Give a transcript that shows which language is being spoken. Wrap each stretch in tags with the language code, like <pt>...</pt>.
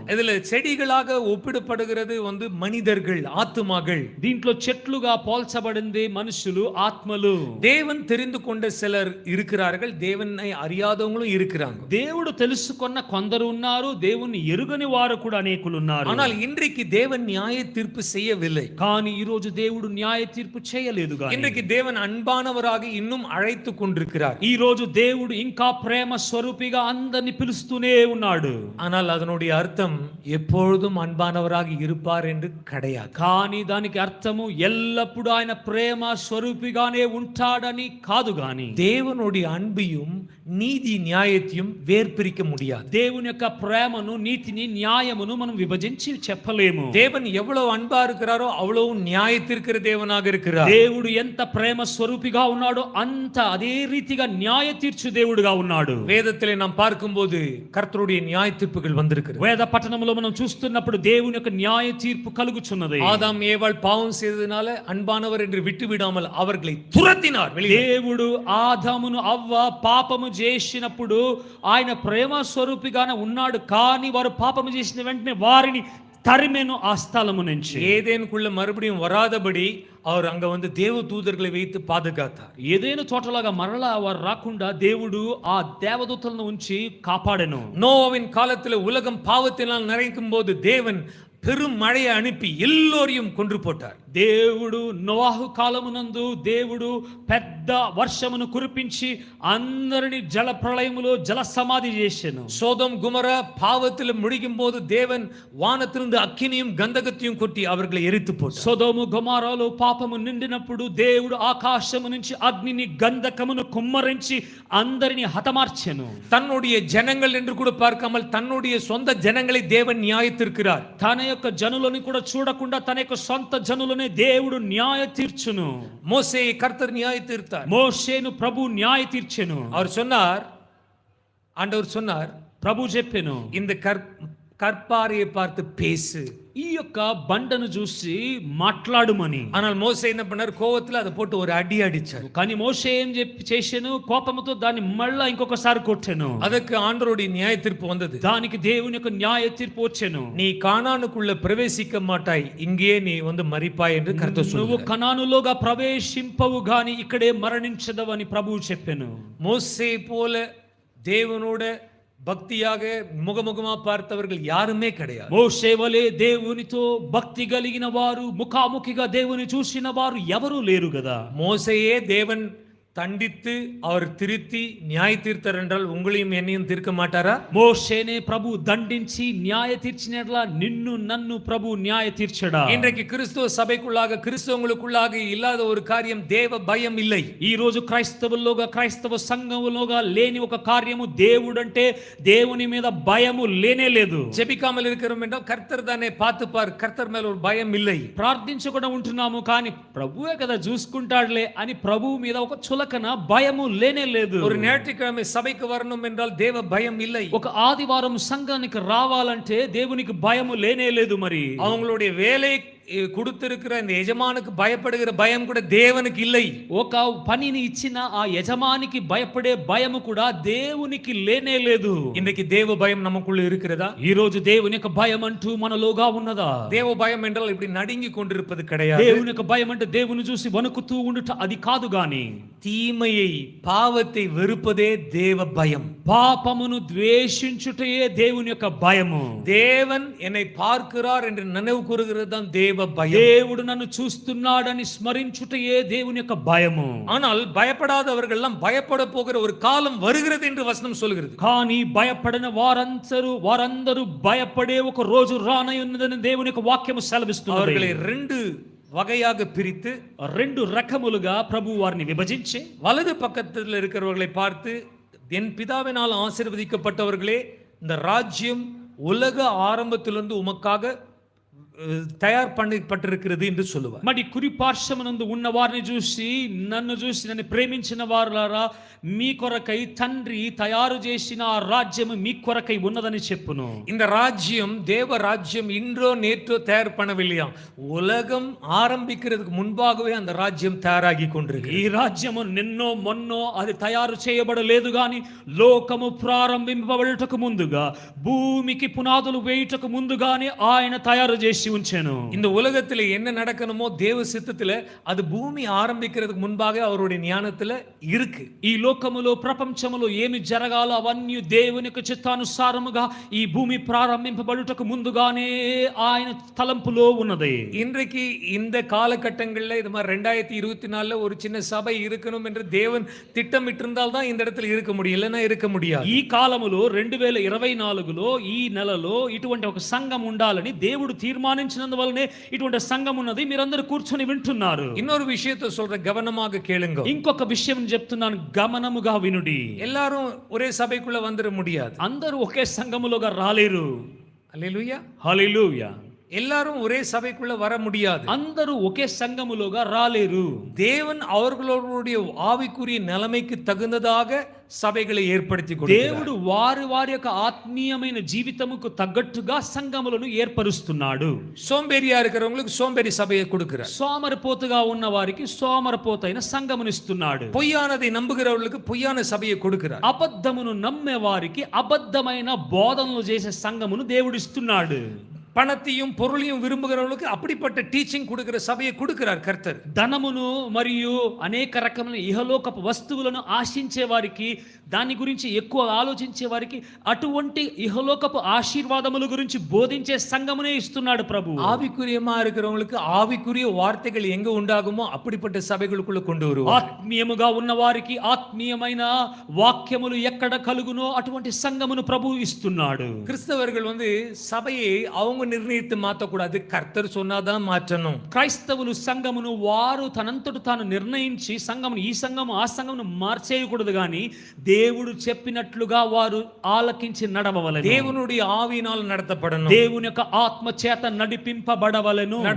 <ta>இதுல செடிகளாக ஒப்பிடப்படுகிறது வந்து மனிதர்கள், ஆத்துமாக்கள்.</ta> <te>దీంట్లో చెట్లుగా పోల్చబడింది మనుషులు, ఆత్మలు.</te> <ta>தேவன் தெரிந்து கொண்ட சிலர் இருக்கிறார்கள், தேவனை அறியாதவங்களும் இருக்கிறாங்க.</ta> <te>దేవుడు తెలుసుకున్న కొందరు ఉన్నారు, దేవుని ఎరుగని వారు కూడా అనేకులు ఉన్నారు.</te> <ta>ஆனால் இன்றைக்கு தேவன் நியாய தீர்ப்பு செய்யவில்லை.</ta> <te>కానీ ఈ రోజు దేవుడు న్యాయ తీర్పు చేయలేదు.</te> <ta>இன்றைக்கு தேவன் அன்பானவராக இன்னும் அழைத்து கொண்டிருக்கிறார்.</ta> <te>ఈ రోజు దేవుడు ఇంకా ప్రేమ స్వరూపిగా అందరిని పిలుస్తూనే ఉన్నాడు.</te> <ta>ஆனால் அதனுடைய அர்த்தம் எப்பொழுதும் அன்பானவராக இருப்பார் என்று கிடையாது.</ta> <te>కానీ దానికి అర్థము ఎల్లప్పుడూ ఆయన ప్రేమ స్వరూపిగానే ఉంటాడని కాదు. గాని</te> <ta>தேவனுடைய அன்பையும் நீதி நியாயத்தையும் வேர்பிரிக்க முடியாது.</ta> <te>దేవుని యొక్క ప్రేమను, నీతిని, న్యాయమును మనం విభజించి చెప్పలేము.</te> <ta>தேவன் எவ்வளவு அன்பா இருக்கிறாரோ அவ்வளவு நியாயத்திற்கிற தேவனாக இருக்கிறார்.</ta> <te>దేవుడు ఎంత ప్రేమ స్వరూపిగా ఉన్నాడో అంత అదే రీతిగా న్యాయ తీర్చు దేవుడుగా ఉన్నాడు.</te> <ta>வேதத்திலே நாம் பார்க்கும்போது கர்த்தருடைய நியாய தீர்ப்புகள் வந்திருக்கிறது.</ta> <te>వేద పట్టణంలో మనం చూస్తున్నప్పుడు దేవుని యొక్క న్యాయ తీర్పు కలుగుచున్నది.</te> <ta>ஆதாம் ஏவாள் பாவம் செய்ததனால அன்பானவர் என்று விட்டு விடாமல் அவர்களை துரத்தினார்.</ta> <te>దేవుడు ఆదామును అవ్వ పాపము చేసినప్పుడు ఆయన ప్రేమ స్వరూపిగానే ఉన్నాడు. కానీ వారు పాపము చేసిన వెంటనే వారిని తరిమెను ఆ స్థలము నుంచి.</te> <ta>ఏదేనుకుள்ள మறுபடியும் வராதபடி அவர் அங்க வந்து தேவ தூதர்களை வைத்து பாதுகாத்தார்.</ta> <te>ఏదేను తోటలాగా మరలా వారు రాకుండా దేవుడు ఆ దేవదూతలను ఉంచి కాపాడెను.</te> <ta>நோவாவின் காலத்தில் உலகம் பாவத்தினால் நிறைக்கும் போது தேவன் பெரும் மழையை அனுப்பி எல்லோரையும் கொன்று போட்டார்.</ta> <te>దేవుడు నోవాహు కాలమునందు దేవుడు పెద్ద వర్షమును కురిపించి అందరిని జల ప్రళయములో జల సమాధి చేసెను.</te> <ta>சோதோம் குமரா பாவத்தில் முழுகும் போது தேவன் வானத்திலிருந்து அக்கினியும் கந்தகத்தையும் கொட்டி அவர்களை எரித்து போட்டார்.</ta> <te>సొదొమ గొమొరాలో పాపము నిండినప్పుడు దేవుడు ఆకాశము నుంచి అగ్నిని గంధకమును కుమ్మరించి అందరిని హతమార్చెను.</te> <ta>தன்னுடைய ஜனங்கள் என்று கூட பார்க்காமல் தன்னுடைய சொந்த ஜனங்களை தேவன் நியாயத்திருக்கிறார்.</ta> <te>తన యొక్క జనులను కూడా చూడకుండా తన యొక్క సొంత జనులనే దేవుడు న్యాయ తీర్చును.</te> <ta>மோசேயை கர்த்தர் நியாய தீர்த்தார்.</ta> <te>మోషేను ప్రభు న్యాయ తీర్చెను.</te> <ta>அவர் சொன்னார், ஆண்டவர் சொன்னார்,</ta> <te>ప్రభు చెప్పెను,</te> <ta>இந்த கற்பாறையை பார்த்து பேசு.</ta> <te>ఈ యొక్క బండను చూసి మాట్లాడుమని.</te> <ta>ஆனால் மோசே என்ன பண்ணார், கோவத்துல அதை போட்டு ஒரு அடி அடிச்சார்.</ta> <te>కానీ మోషే ఏం చేసెను, కోపముతో దాన్ని మళ్ళా ఇంకొకసారి కొట్టెను.</te> <ta>அதுக்கு ஆண்டவருடைய நியாய தீர்ப்பு வந்தது.</ta> <te>దానికి దేవుని యొక్క న్యాయ తీర్పు వచ్చెను.</te> <ta>நீ கானானுக்குள்ள பிரவேசிக்க மாட்டாய், இங்கே நீ வந்து மரிப்பாய் என்று கர்த்தர் சொன்னார்.</ta> <te>నువ్వు కనానులోగా ప్రవేశింపవు గాని ఇక్కడే మరణించదవని ప్రభువు చెప్పెను.</te> <ta>மோசே போல தேவனோட பக்தியாக முகமுகமா பார்த்தவர்கள் யாருமே கிடையாது.</ta> <te>మోషే వలె దేవునితో భక్తి కలిగిన వారు, ముఖాముఖిగా దేవుని చూసిన వారు ఎవరూ లేరు కదా.</te> <ta>மோசையே தேவன் தண்டித்து அவர் திருத்தி நியாய தீர்த்தார் என்றால் உங்களையும் என்னையும் தீர்க்க மாட்டாரா?</ta> <te>మోషేనే ప్రభు దండించి న్యాయ తీర్చినట్లా నిన్ను నన్ను ప్రభు న్యాయ తీర్చడా?</te> <ta>இன்றைக்கு கிறிஸ்துவ சபைக்குள்ளாக கிறிஸ்தவங்களுக்குள்ளாக இல்லாத ஒரு காரியம் தேவ பயம் இல்லை.</ta> <te>ఈ రోజు క్రైస్తవుల్లోగా క్రైస్తవ సంఘములోగా లేని ఒక కార్యము దేవుడంటే దేవుని మీద భయము లేనే లేదు.</te> <ta>ஜெபிக்காமல் இருக்கிறோம் என்றால் கர்த்தர் தானே பார்த்துப்பார், கர்த்தர் மேல ஒரு பயம் இல்லை.</ta> <te>ప్రార్థించకుండా ఉంటున్నాము కానీ ప్రభువే కదా చూసుకుంటాడులే అని ప్రభువు మీద ఒక చులకన భయము లేనే లేదు.</te> <ta>ஒரு ஞாயிற்றுக்கிழமை சபைக்கு வரணும் என்றால் தேவ பயம் இல்லை.</ta> <te>ఒక ఆదివారం సంఘానికి రావాలంటే దేవునికి భయము లేనే లేదు. మరి</te> <ta>அவங்களுடைய வேலை கொடுத்திருக்கிற இந்த எஜமானுக்கு பயப்படுகிற பயம் கூட தேவனுக்கு இல்லை.</ta> <te>ఒక పనిని ఇచ్చిన ఆ యజమానికి భయపడే భయము కూడా దేవునికి లేనే లేదు.</te> <ta>இன்றைக்கு தேவ பயம் நமக்குள்ள இருக்கிறதா?</ta> <te>ఈ రోజు దేవుని యొక్క భయం అంటూ మనలోగా ఉన్నదా?</te> <ta>தேவ பயம் என்றால் இப்படி நடுங்கி கொண்டிருப்பது கிடையாது.</ta> <te>దేవుని యొక్క భయం అంటే దేవుని చూసి వణుకుతూ ఉండుట అది కాదు గాని,</te> <ta>தீமையை பாவத்தை வெறுப்பதே தேவ பயம்.</ta> <te>పాపమును ద్వేషించుటయే దేవుని యొక్క భయము.</te> <ta>தேவன் என்னை பார்க்கிறார் என்று நினைவு கூறுகிறது தான் தேவ பயம்.</ta> <te>దేవుడు నన్ను చూస్తున్నాడని స్మరించుటయే దేవుని యొక్క భయము.</te> <ta>ஆனால் பயப்படாதவர்கள் எல்லாம் பயப்பட போகிற ஒரு காலம் வருகிறது என்று வசனம் சொல்கிறது.</ta> <te>కానీ భయపడని వారందరూ భయపడే ఒక రోజు రానయున్నదని దేవుని యొక్క వాక్యము సెలవిస్తున్నది.</te> <ta>அவர்களை ரெண்டு வகையாக பிரித்து</ta> <te>రెండు రకములుగా ప్రభు వారిని విభజించి,</te> <ta>வலது பக்கத்தில் இருக்கிறவர்களை பார்த்து, என் பிதாவினால் ஆசீர்வதிக்கப்பட்டவர்களே, இந்த ராஜ்யம் உலக ஆரம்பத்திலிருந்து உமக்காக తయారు పట్టిరుக்கிறது என்று சொல்லுவார்.</ta> <te>మరి కుడి పార్శ్వమునందు ఉన్న వారిని చూసి, నన్ను ప్రేమించిన వారులారా, మీ కొరకై తండ్రి తయారు చేసిన ఆ రాజ్యము మీ కొరకై ఉన్నదని చెప్పును.</te> <ta>இந்த ராஜ்யம் தேவ ராஜ்யம் இன்றோ நேற்றோ தயார் பண்ணவில்லையா, உலகம் ஆரம்பிக்கிறதுக்கு முன்பாகவே அந்த ராஜ்யம் தயாராகி கொண்டிருக்கு.</ta> <te>ఈ రాజ్యము నిన్నో మొన్నో అది తయారు చేయబడలేదు గాని, లోకము ప్రారంభింపబడుటకు ముందుగా, భూమికి పునాదులు వేయుటకు ముందుగానే ఆయన తయారు చేసి ఉంచెను.</te> <ta>இந்த உலகத்துல என்ன நடக்கணுமோ தேவ சித்தத்துல அது பூமி ஆரம்பிக்கிறதுக்கு முன்பாக அவருடைய ஞானத்துல இருக்கு.</ta> <te>ఈ లోకములో ప్రపంచములో ఏమి జరగాలో అవన్నీ దేవుని యొక్క చిత్తానుసారముగా ఈ భూమి ప్రారంభింపబడుటకు ముందుగానే ఆయన తలంపులో ఉన్నది.</te> <ta>இன்றைக்கு இந்த காலகட்டங்களில் இது மாதிரி 2024 ஒரு சின்ன சபை இருக்கணும் என்று தேவன் திட்டமிட்டிருந்தால் தான் இந்த இடத்துல இருக்க முடியும், இல்லைன்னா இருக்க முடியாது.</ta> <te>ఈ కాలములో 2024లో ఈ నెలలో ఇటువంటి ఒక సంఘం ఉండాలని దేవుడు తీర్మానించినందువల్లనే ఇటువంటి సంఘం ఉన్నది. మీరందరూ కూర్చొని వింటున్నారు.</te> <ta>இன்னொரு விஷயத்தை சொல்ற, கவனமாக கேளுங்க.</ta> <te>ఇంకొక విషయం చెప్తున్నాను, గమనముగా వినుడి.</te> <ta>எல்லாரும் ஒரே சபைக்குள்ள வந்துட முடியாது.</ta> <te>అందరూ ఒకే సంఘములోగా రాలేరు.</te> <ta>அல்லேலூயா,</ta> <te>హల్లెలూయా.</te> <ta>எல்லாரும் ஒரே சபைக்குள்ள வர முடியாது.</ta> <te>అందరూ ఒకే సంఘములోగా రాలేరు.</te> <ta>தேவன் அவர்களுடைய ஆவிக்குரிய நிலைமைக்கு தகுந்ததாக సభைகளை ఏర్పడితి కొడుతారు.</ta> <te>దేవుడు వారి యొక్క ఆత్మీయమైన జీవితముకు తగ్గట్టుగా సంఘములను ఏర్పరుస్తున్నాడు.</te> <ta>సోంబేరిயா இருக்கிறவங்களுக்கு సోంబేరి సభையை கொடுக்கிறார்.</ta> <te>సోమరిపోతుగా ఉన్న వారికి సోమరిపోతైన సంఘమునిస్తున్నాడు.</te> <ta>பொய்யானதை நம்புகிறவர்களுக்கு பொய்யான சபையை கொடுக்கிறார்.</ta> <te>అబద్ధమును నమ్మే వారికి అబద్ధమైన బోధనలు చేసే సంఘమును దేవుడు ఇస్తున్నాడు.</te> <ta>பணத்தையும் பொருளையும் விரும்புகிறவர்களுக்கு அப்படிப்பட்ட டீச்சிங் கொடுக்கிற சபையை கொடுக்கிறார் கர்த்தர்.</ta> <te>ధనమును మరియు అనేక రకమైన ఇహలోకపు వస్తువులను ఆశించే వారికి, దాని గురించి ఎక్కువ ఆలోచించే వారికి అటువంటి ఇహలోకపు ఆశీర్వాదముల గురించి బోధించే సంఘమునే ఇస్తున్నాడు ప్రభు.</te> <ta>ஆவிக்குரியமா இருக்கிறவங்களுக்கு ஆவிக்குரிய வார்த்தைகள் எங்க உண்டாகுமோ அப்படிப்பட்ட சபைகளுக்குள்ள கொண்டு வருவார்.</ta> <te>ఆత్మీయముగా ఉన్న వారికి ఆత్మీయమైన వాక్యములు ఎక్కడ కలుగునో అటువంటి సంఘమును ప్రభు ఇస్తున్నాడు.</te> <ta>கிறிஸ்தவர்கள் சபையை அவங்க நிர்ணயித்து மாற்றக்கூடாது, கர்த்தர் சொன்னாதான் மாற்றணும்.</ta> <te>క్రైస్తవులు సంఘమును వారు తనంతట తాను నిర్ణయించి సంఘమును ఈ సంఘము ఆ సంఘమును మార్చేయకూడదు గాని దేవుడు చెప్పినట్లుగా వారు ఆలకించి నడవవలెను.</te> <ta>தேவனுடைய ஆவியினால் நடத்தப்படணும்.</ta> <te>దేవుని యొక్క ఆత్మ చేత నడిపింపబడవలెను.</te>